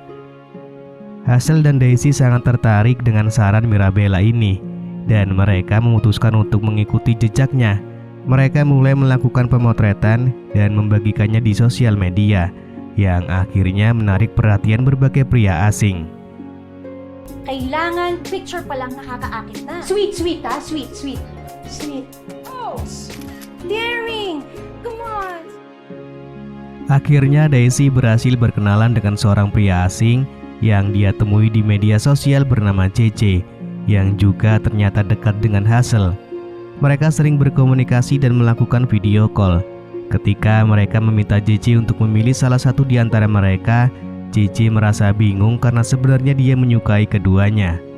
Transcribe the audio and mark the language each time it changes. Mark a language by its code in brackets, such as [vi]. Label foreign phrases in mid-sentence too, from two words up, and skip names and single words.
[id] Hazel dan Daisy sangat tertarik dengan saran Mirabella ini, dan mereka memutuskan untuk mengikuti jejaknya. Mereka mulai melakukan pemotretan dan membagikannya di sosial media, yang akhirnya menarik perhatian berbagai pria asing. [tl] Kailangan picture pa lang nakakaakit na. [en] Sweet, ha? Sweet. Oh, daring! Come on! [id] Akhirnya Daisy berhasil berkenalan dengan seorang pria asing yang dia temui di media sosial bernama JJ, yang juga ternyata dekat dengan Hazel. Mereka sering berkomunikasi dan melakukan [en] video call. [id] Ketika mereka meminta JJ untuk memilih salah satu di antara mereka, JJ merasa bingung karena sebenarnya dia menyukai keduanya.